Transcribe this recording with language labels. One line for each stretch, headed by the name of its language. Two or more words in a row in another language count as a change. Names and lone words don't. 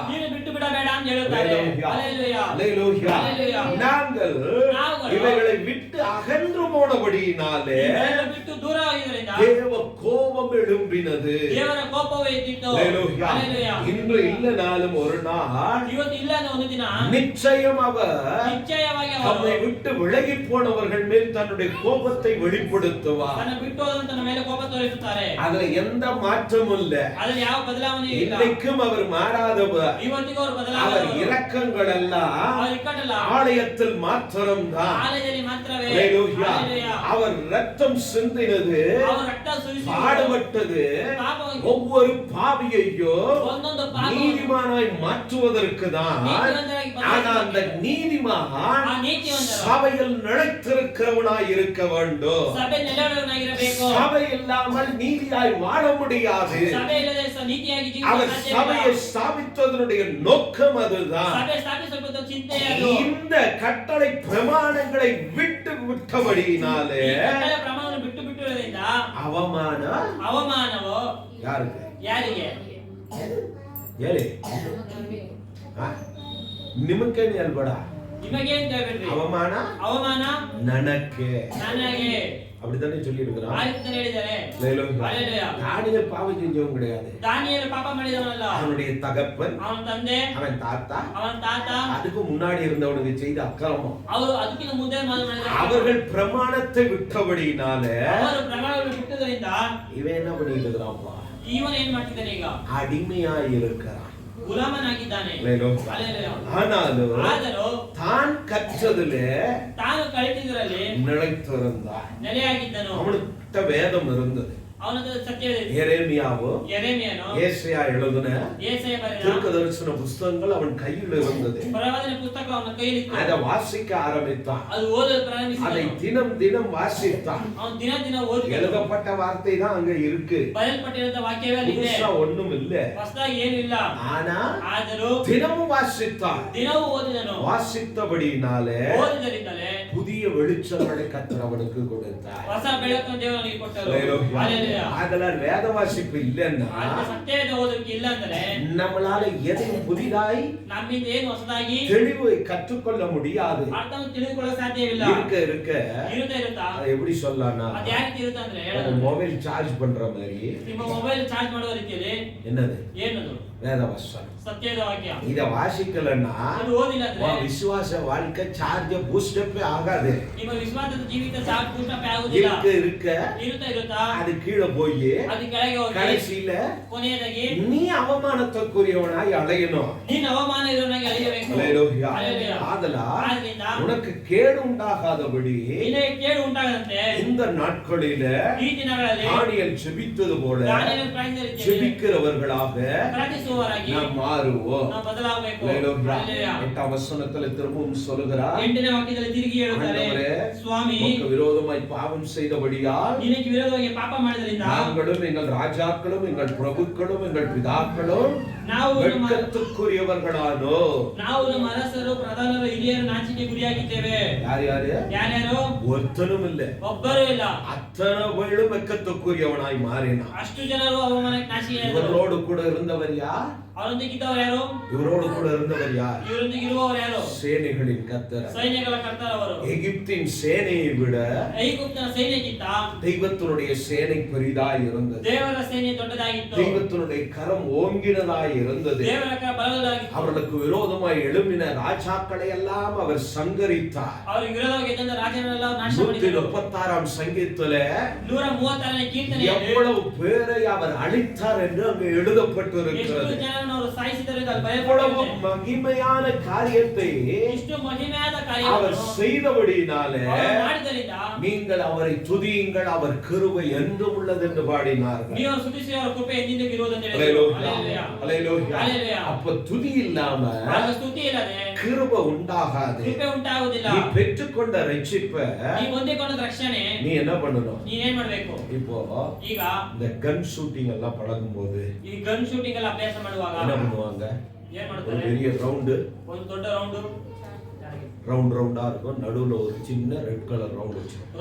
Kannada: ನೀನು ಬಿಟ್ಟು ಬಿಡಬೇಡ ಅಂತ ಹೇಳುತ್ತಾರೆ.
Tamil: அல்லேலூயா. அல்லேಲೂಯಾ. அல்லேலூயா. அல்லேலூயா. நாங்கள் இவைகளை விட்டு அகன்று போனபடியினாலே
Kannada: ಇವೆಲ್ಲ ಬಿಟ್ಟು ದೂರ ಆಗಿದ್ದರಿಂದ
Tamil: தேவ கோபம் எழும்பினது.
Kannada: ದೇವರ ಕೋಪವು ಎದ್ದಿತ್ತು.
Tamil: அல்லேலூயா. அல்லேலೂயா. இன்று இல்லனாலும் ஒரு நாள்
Kannada: ಇವತ್ತು ಇಲ್ಲ ಅನ್ನೋ ಒಂದು ದಿನ
Tamil: நிச்சயம் அவர்
Kannada: ನಿಶ್ಚಯವಾಗಿ
Tamil: தம்மை
Kannada: ಅವರು
Tamil: விட்டு விலகி போனவர்கள் மேல் தன்னுடைய கோபத்தை வெளிப்படுத்துவார்.
Kannada: ತನ್ನ ಬಿಟ್ಟು ಹೋದಂತ ಮೇಲೆ ಕೋಪ ತೋರಿಸುತ್ತಾರೆ.
Tamil: அதுல எந்த மாற்றமும் இல்ல.
Kannada: ಅದರಲ್ಲಿ ಯಾವ ಬದಲಾವಣೆ ಇಲ್ಲ.
Tamil: இன்னைக்கும் அவர் மாறாதவர்.
Kannada: ಇವತ್ತಿಗೂ ಅವರು
Tamil: அவர்
Kannada: ಬದಲಾವಣೆ
Tamil: இரக்கங்கள் எல்லாம்
Kannada: அவர் ಇಕ್ಕಟ್ಟಲ್ಲ
Tamil: ஆலயத்தில் மாத்திரம்தான்.
Kannada: ಆಲಯದಲ್ಲಿ ಮಾತ್ರವೇ.
Tamil: அல்லேலூயா. அல்லேலூயா. அவர் ரத்தம் சிந்தினது,
Kannada: ಅವರು ರಕ್ತ ಸುರಿಸಿ
Tamil: பாடுபட்டது
Kannada: ಪಾಪವಾಗಿ
Tamil: ஒவ்வொரு பாவியையும்
Kannada: ಒಂದೊಂದು ಪಾಪ
Tamil: நீதிமானாய் மாற்றுவதற்கு தான்.
Kannada: நீதிವಂತರಾಗಿ
Tamil: ஆனா அந்த நீதிமான்
Kannada: ಆ ನೀತಿವಂತರು
Tamil: சபையில் நிலைத்திருக்கிறவனாய் இருக்க வேண்டும்.
Kannada: ಸಭೆ ನೆಲೆಯೂರನಾಗಿರಬೇಕು.
Tamil: சபை இல்லாமல் நீதியாய் வாழ முடியாது.
Kannada: ಸಭೆ ಇಲ್ಲದೆ ನೀತಿಯಾಗಿ
Tamil: அவர்
Kannada: ಜೀವಿಸಲು
Tamil: சபையை
Kannada: ಸಾಧ್ಯವಿಲ್ಲ.
Tamil: ஸ்தாபித்ததனுடைய நோக்கம் அதுதான்.
Kannada: ಸಭೆ ಸ್ಥಾಪಿಸಬೇಕು ಚಿಂತೆ ಅದು.
Tamil: இந்த கட்டளை பிரமாணங்களை விட்டு விட்டபடியினாலே
Kannada: ಈ ಕಟ್ಟಳೆ ಪ್ರಮಾಣವನ್ನು ಬಿಟ್ಟು ಬಿಟ್ಟಿರುವುದರಿಂದ
Tamil: அவமானம்
Kannada: ಅವಮಾನವು
Tamil: யாருக்கு?
Kannada: ಯಾರಿಗೆ? ಹೇಳಿ. ನಿಮಕ್ಕೇನು ಹೇಳ್ಬೇಡ. ನಿಮಗೆ ಅಂತ ಹೇಳ್ಬೇಡ್ರಿ.
Tamil: அவமான
Kannada: ಅವಮಾನ ನನಕ್ಕೆ. ನನಗೆ
Tamil: அப்படித்தானே சொல்லி இருக்கிறான்.
Kannada: ಆಯ್ತು ಹೇಳಿದ್ದಾರೆ.
Tamil: அல்லேலூயா. தானியேல் பாவம் செஞ்சவன் கிடையாது.
Kannada: ದಾನಿಯೇಲ್ ಪಾಪ ಮಾಡಿದವನಲ್ಲ.
Tamil: அவனுடைய தகப்பன்,
Kannada: ಅವನ ತಂದೆ,
Tamil: அவன் தாத்தா,
Kannada: ಅವನ ತಾತ,
Tamil: அதுக்கு முன்னாடி இருந்தவனுக்கு செய்த அக்கிரமம்.
Kannada: ಅವರು ಅದಕ್ಕಿಂತ ಮುಂದೆ ಮಾಡಿದ
Tamil: அவர்கள் பிரமாணத்தை விட்டபடியினாலே
Kannada: ಅವರು ಪ್ರಮಾಣವನ್ನು ಬಿಟ್ಟುದರಿಂದ
Tamil: இவன் என்ன பண்ணிட்டு இருக்கிறான்ப்பா?
Kannada: ಇವನು ಏನ್ ಮಾಡ್ತಿದ್ದಾನೆ ಈಗ?
Tamil: அடிமையாய் இருக்கிறான்.
Kannada: ಗುಲಾಮನಾಗಿದ್ದಾನೆ.
Tamil: அல்லேலூயா. அல்லேலூயா. ஆனாலும்
Kannada: ಆದರೂ
Tamil: தான் கற்றதிலே
Kannada: ತಾನು ಕಲಿತಿದ್ದರಲ್ಲಿ
Tamil: நிலைத்திருந்தான்.
Kannada: ನೆಲೆಯಾಗಿದ್ದನು.
Tamil: அவனுக்கு வேதம் இருந்தது.
Kannada: ಅವನದು ಸತ್ಯವಿದೆ.
Tamil: எரேமியாவும்
Kannada: ಯೆರೆಮೀಯನು
Tamil: ஏசாயா எழுதின
Kannada: ಯೆಶಾಯ ಬರೆದ
Tamil: தீர்க்கதரிசன புஸ்தகங்கள் அவன் கையில் இருந்தது.
Kannada: ಪ್ರವಾದನೆ ಪುಸ್ತಕ ಅವನ ಕೈಯಲ್ಲಿ
Tamil: அதை வாசிக்க ஆரம்பித்தான்.
Kannada: ಅದು ಓದಲು
Tamil: அதை
Kannada: ಪ್ರಾರಂಭಿಸಿದನು.
Tamil: தினம் தினம் வாசித்தான்.
Kannada: ಅವನು ದಿನ ದಿನ ಓದಿ
Tamil: எழுதப்பட்ட வார்த்தை தான் அங்க இருக்கு.
Kannada: ಬರೆಯಲ್ಪಟ್ಟಿರುವಂತ ವಾಕ್ಯವೇ ಅಲ್ಲಿದೆ.
Tamil: புதுசா ஒண்ணும் இல்ல.
Kannada: ಹೊಸದಾಗಿ ಏನು ಇಲ್ಲ.
Tamil: ஆனா
Kannada: ಆದರೂ
Tamil: தினமும் வாசித்தான்.
Kannada: ದಿನವೂ ಓದಿದನು.
Tamil: வாசித்தபடினாலே
Kannada: ಓದಿದರಿಂದಲೇ
Tamil: புதிய வெளிச்சங்களை கர்த்தர் அவனுக்கு கொடுத்தார்.
Kannada: ಹೊಸ ಬೆಳಕನ್ನು ದೇವರು ಅವನಿಗೆ ಕೊಟ್ಟರು.
Tamil: அல்லேலூயா. அல்லேலூயா. அதெல்லாம் வேத வாசிப்பு இல்லைன்னா
Kannada: ಅಂತ ಸತ್ಯವೇದ ಓದೋಕೆ ಇಲ್ಲ ಅಂದ್ರೆ
Tamil: நம்மளால எதையும் புதிதாய்
Kannada: ನಮ್ಮಿಂದ ಏನು ಹೊಸದಾಗಿ
Tamil: தெளிவை கற்றுக்கொள்ள முடியாது.
Kannada: ಅರ್ಥವನ್ನು ತಿಳಿದುಕೊಳ್ಳಲು ಸಾಧ್ಯವಿಲ್ಲ.
Tamil: இருக்க இருக்க
Kannada: ಇರುತ್ತಾ
Tamil: அதை எப்படி சொல்லலாம்னா
Kannada: ಅದು ಯಾವ ರೀತಿ ಇರುತ್ತೆ ಅಂದ್ರೆ
English: mobile charge
Tamil: பண்ற மாதிரி
Kannada: ನಿಮ್ಮ
English: mobile charge
Kannada: ಮಾಡುವ ರೀತಿಯಲ್ಲಿ
Tamil: என்னது
Kannada: ಏನದು
Tamil: வேத வசனம்.
Kannada: ಸತ್ಯದ ವಾಕ್ಯ.
Tamil: இத வாசிக்கலன்னா
Kannada: ಅದು ಓದಿಲ್ಲ ಅಂದ್ರೆ
Tamil: உன் விசுவாச வாழ்க்கை சார்ஜ் பூஸ்டப்பே ஆகாது.
Kannada: ನಿಮ್ಮ ವಿಶ್ವಾಸದ ಜೀವಿತ ಚಾರ್ಜ್ ಪೂರ್ಣ ಆಗುವುದಿಲ್ಲ.
Tamil: இருக்க
Kannada: ಇರುತ್ತಾ
Tamil: அது கீழே போய்
Kannada: ಅದು ಕೆಳಗೆ ಹೋಗಿ
Tamil: கடைசியில
Kannada: ಕೊನೆಯದಾಗಿ
Tamil: நீ அவமானத்துக்குரியவனாய் அலையணும்.
Kannada: ನೀನು ಅವಮಾನ ಇರೋನಾಗಿ ಅಳೆಯಬೇಕು.
Tamil: அல்லேலூயா. அல்லேலூயா. ஆதலால்
Kannada: ಆದ್ರಿಂದ
Tamil: உனக்கு கேடு உண்டாகாதபடி
Kannada: ನಿನಗೆ ಕೇಡು ಉಂಟಾಗದಂತೆ
Tamil: இந்த நாட்களில
Kannada: ಈ ದಿನಗಳಲ್ಲಿ
Tamil: தானியேல் ஜெபித்தது போல
Kannada: ದಾನಿಯೇಲನು ಪ್ರಾರ್ಥಿಸಿದ ರೀತಿಯಲ್ಲಿ
Tamil: ஜெபிக்கிறவர்களாக
Kannada: ಪ್ರಾರ್ಥಿಸುವವರಾಗಿ
Tamil: நாம் மாறுவோம்.
Kannada: ನಾವು ಬದಲಾಗಬೇಕು.
Tamil: அல்லேலூயா. அல்லேலூயா. 8ஆம் வசனத்துல திரும்பவும் சொல்கிறார்,
Kannada: 8ನೇ ವಾಕ್ಯದಲ್ಲಿ ತಿರುಗಿ ಹೇಳುತ್ತಾರೆ,
Tamil: ஆண்டவரே,
Kannada: ಸ್ವಾಮಿ
Tamil: உமக்கு விரோதமாய் பாவம் செய்தபடியால்
Kannada: ನಿನಗೆ ವಿರೋಧವಾಗಿ ಪಾಪ ಮಾಡಿದ್ರಿಂದ
Tamil: நாங்களும் எங்கள் ராஜாக்களும் எங்கள் பிரபுக்களும் எங்கள் பிதாக்களும்
Kannada: ನಾವು ನಮ್ಮ
Tamil: வெட்கத்துக்குரியவர்களானோ.
Kannada: ನಾವು ನಮ್ಮ ಅರಸರು ಪ್ರಧಾನರು ಹಿರಿಯರು ನಾಚಿಕೆ ಗುರಿಯಾಗಿದ್ದೇವೆ.
Tamil: யார் யாரு?
Kannada: ಯಾರ್ಯಾರು?
Tamil: ஒருத்தனும் இல்ல.
Kannada: ಒಬ್ಬರೂ ಇಲ್ಲ.
Tamil: அத்தனை பேரும் வெட்கத்துக்குரியவனாய் மாறினான்.
Kannada: ಅಷ್ಟು ಜನರು ಅವಮಾನಕ್ಕೆ ನಾಚಿಕೆಯಾದರು.
Tamil: இவரோடு கூட இருந்தவர் யார்?
Kannada: ಅವರೊಂದಿಗೆ ಇದ್ದವರು ಯಾರು?
Tamil: இவரோடு கூட இருந்தவர் யார்?
Kannada: ಇವರೊಂದಿಗೆ ಇರುವವರು ಯಾರು?
Tamil: சேனைகளின் கர்த்தர்.
Kannada: ಸೈನ್ಯಗಳ ಕರ್ತರವರು.
Tamil: எகிப்தின் சேனையை விட
Kannada: ಐಗುಪ್ತನ ಸೈನ್ಯಕ್ಕಿಂತ
Tamil: தெய்வத்தினுடைய சேனை பெரிதாய் இருந்தது.
Kannada: ದೇವರ ಸೇನೆ ದೊಡ್ಡದಾಗಿತ್ತು.
Tamil: தெய்வத்தினுடைய கரம் ஓங்கினதாய் இருந்தது.
Kannada: ದೇವರ ಕರ ಬಲವಾದಾಗಿತ್ತು.
Tamil: அவர்களுக்கு விரோதமாய் எழும்பின ராஜாக்களை எல்லாம் அவர் சங்கரித்தார்.
Kannada: ಅವರಿಗೆ ವಿರೋಧವಾಗಿ ಇದ್ದಂತ ರಾಜರನ್ನೆಲ್ಲ ನಾಶ ಮಾಡಿದರು.
Tamil: 136ஆம் சங்கீதத்திலே
Kannada: 136ನೇ ಕೀರ್ತನೆಯಲ್ಲಿ
Tamil: எவ்வளவு பேரை அவர் அழித்தார் என்று அங்கு
Kannada: ಎಷ್ಟು
Tamil: எழுதப்பட்டிருக்கிறது.
Kannada: ಜನರನ್ನು ಅವರು ಸಾಯಿಸಿದರು ಎಂದು ಅಲ್ಲಿ
Tamil: எவ்வளவு
Kannada: ಬರೆಯಲ್ಪಟ್ಟಿದೆ.
Tamil: மகிமையான காரியத்தை
Kannada: ಇಷ್ಟು ಮಹಿಮೆಯಾದ
Tamil: அவர்
Kannada: ಕಾರ್ಯವನ್ನು
Tamil: செய்தபடினாலே
Kannada: ಅವರು ಮಾಡಿದರಿಂದ
Tamil: நீங்கள் அவரை துதியுங்கள், அவர் கிருபை என்றும் உள்ளது என்று பாடினார்கள்.
Kannada: ನೀವು ಸ್ತುತಿಸಿ ಅವರ ಕೃಪೆ ಎಂದೆಂದಿಗೂ ಇರುವುದು ಅಂತ ಹೇಳಿದರು.
Tamil: அல்லேலூயா. அல்லேலூயா. அல்லேலூயா. அல்லேலூயா. அப்ப துதி இல்லாம
Kannada: ಆಗ ಸ್ತುತಿ ಇಲ್ಲದೆ
Tamil: கிருபை உண்டாகாது.
Kannada: ಕೃಪೆ ಉಂಟಾಗುವುದಿಲ್ಲ.
Tamil: நீ பெற்றுக்கொண்ட ரட்சிப்பை
Kannada: ನೀ ಹೊಂದಿಕೊಂಡ ರಕ್ಷಣೆ
Tamil: நீ என்ன பண்ணணும்?
Kannada: ನೀ ಏನ್ ಮಾಡ್ಬೇಕು?
Tamil: இப்போ
Kannada: ಈಗ
Tamil: இந்த
English: gun shooting
Tamil: எல்லாம் பழகும் போது
Kannada: ಈ
English: gun shooting
Kannada: ಎಲ್ಲ ಅಭ್ಯಾಸ ಮಾಡುವಾಗ
Tamil: என்ன பண்ணுவாங்க?
Kannada: ಏನ್
Tamil: ஒரு
Kannada: ಮಾಡ್ತಾರೆ?
Tamil: பெரிய ரவுண்டு
Kannada: ಒಂದು ದೊಡ್ಡ ರೌಂಡ್
Tamil: ரவுண்டா இருக்கும், நடுவுல ஒரு சின்ன
English: red colour
Tamil: ரவுண்ட் வச்சிருக்கும்.